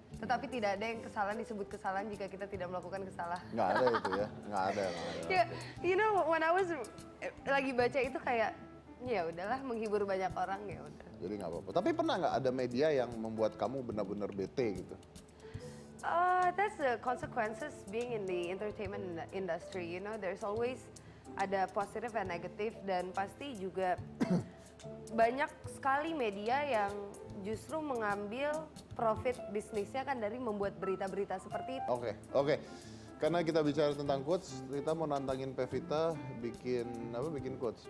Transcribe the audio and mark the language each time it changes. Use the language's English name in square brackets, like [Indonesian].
[Indonesian] Tetapi tidak ada yang kesalahan disebut kesalahan jika kita tidak melakukan kesalahan. Nggak ada itu ya, nggak ada. Ya, [English] you know when I was [Indonesian] lagi baca itu kayak ya udahlah menghibur banyak orang ya udah. Jadi nggak apa-apa. Tapi pernah nggak ada media yang membuat kamu benar-benar bete gitu? [English] That's the consequences being in the entertainment industry. You know, there's always [Indonesian] ada positif dan negatif, dan pasti juga banyak sekali media yang justru mengambil profit bisnisnya kan dari membuat berita-berita seperti itu. Oke. Karena kita bicara tentang quotes, kita mau nantangin Pevita bikin apa? Bikin quotes.